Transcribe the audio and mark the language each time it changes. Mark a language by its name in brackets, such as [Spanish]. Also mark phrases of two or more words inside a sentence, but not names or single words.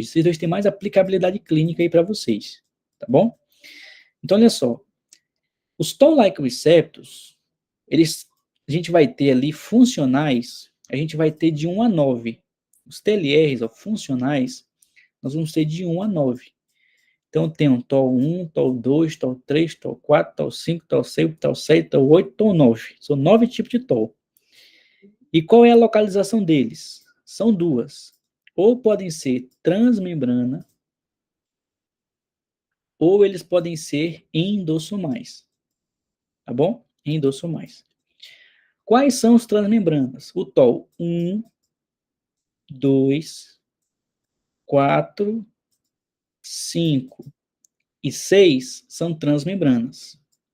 [Portuguese] Esses dois têm mais aplicabilidade clínica aí para vocês, tá bom? Então, olha só. Os [English] Toll-like receptors, [Portuguese] a gente vai ter ali funcionais, a gente vai ter de 1 a 9. Os TLRs, ó, funcionais, nós vamos ter de 1 a 9. Então, tem um TOL1, TOL2, TOL3, TOL4, TOL5, TOL6, TOL7, TOL8, TOL9. São 9 tipos de TOL. E qual é a localização deles? São duas. Ou podem ser transmembrana, ou eles podem ser endossomais. Tá bom? Endossomais. Quais são os transmembranas? O TOL 1, 2, 4, 5 e 6 são transmembranas.